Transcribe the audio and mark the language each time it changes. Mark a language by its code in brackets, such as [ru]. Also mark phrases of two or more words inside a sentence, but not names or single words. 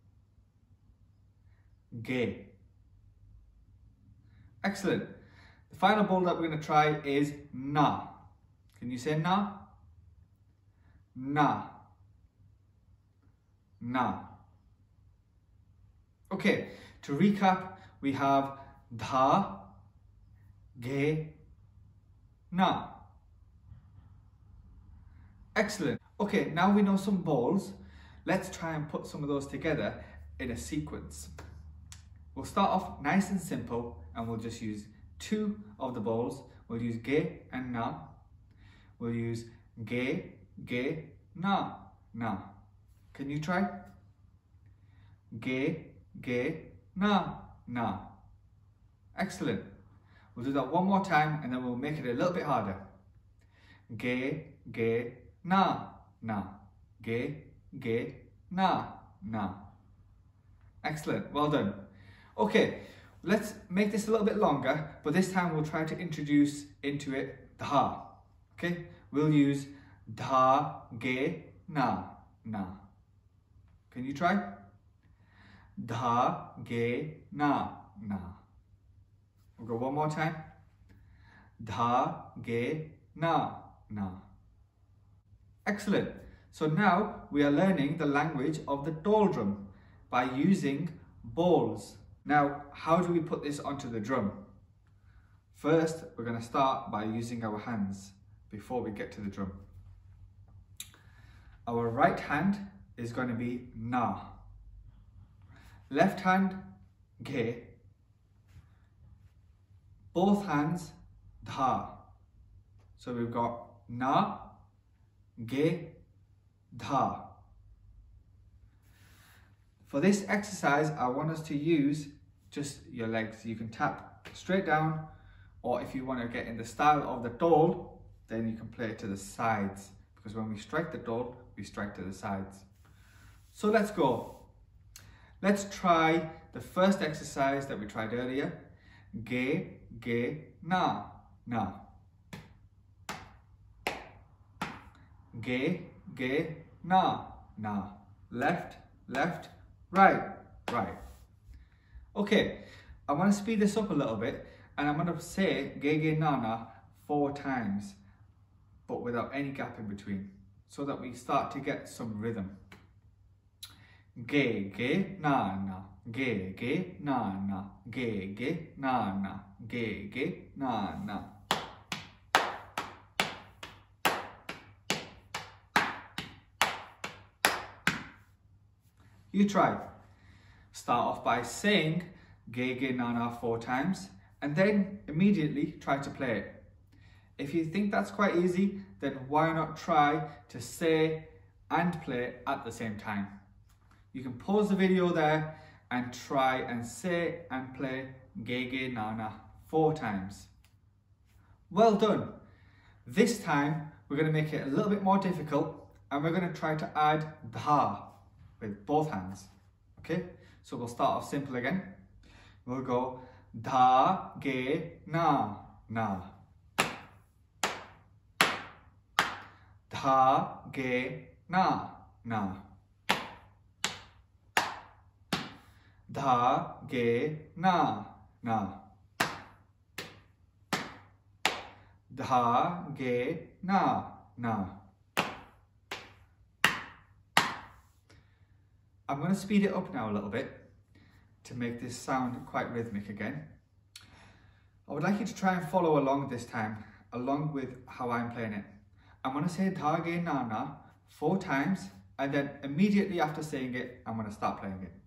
[en] Ge. Excellent. The final bol that we're going to try is na. Can you say na? Na. Na. Okay, to recap, we have dha, ge, na. Excellent. Okay, now we know some bols. Let's try and put some of those together in a sequence. We'll start off nice and simple and we'll just use two of the bols. We'll use ge and na. We'll use ge, ge, na, na. Can you try? Ge, ge, na, na. Excellent. We'll do that one more time and then we'll make it a little bit harder. Ge, ge, na, na. Ge, ge, na, na. Excellent. Well done. Okay, let's make this a little bit longer, but this time we'll try to introduce into it dha. Okay, we'll use dha, ge, na, na. Can you try? Dha, ge, na, na. We'll go one more time. Dha, ge, na, na. Excellent. So now we are learning the language of the dhol drum by using bols. Now, how do we put this onto the drum? First, we're going to start by using our hands before we get to the drum. Our right hand is going to be na. Left hand, ge. Both hands, dha. So we've got na, ge, dha. For this exercise, I want us to use just your legs. You can tap straight down, or if you want to get in the style of the dhol, then you can play it to the sides. Because when we strike the dhol, we strike to the sides. So let's go. Let's try the first exercise that we tried earlier. Ge, ge, na, na. Ge, ge, na, na. Left, left, right, right. Okay, I want to speed this up a little bit and I'm going to say ge, ge, na, na 4 times, but without any gap in between, so that we start to get some rhythm. Ge, ge, na, na. Ge, ge, na, na. Ge, ge, na, na. Ge, ge, na, na. You try. Start off by saying ge ge na na 4 times and then immediately try to play it. If you think that's quite easy, then why not try to say and play at the same time? You can pause the video there and try and say and play ge ge na na 4 times. Well done. This time we're going to make it a little bit more difficult and we're going to try to add dha with both hands. Okay, so we'll start off simple again. We'll go dha ge na na, dha ge na na, dha ge na na, dha ge na na. I'm going to speed it up now a little bit to make this sound quite rhythmic again. I would like you to try and follow along this time, along with how I'm playing it. I'm going to say dha ge na na 4 times and then immediately after saying it, I'm going to start playing it.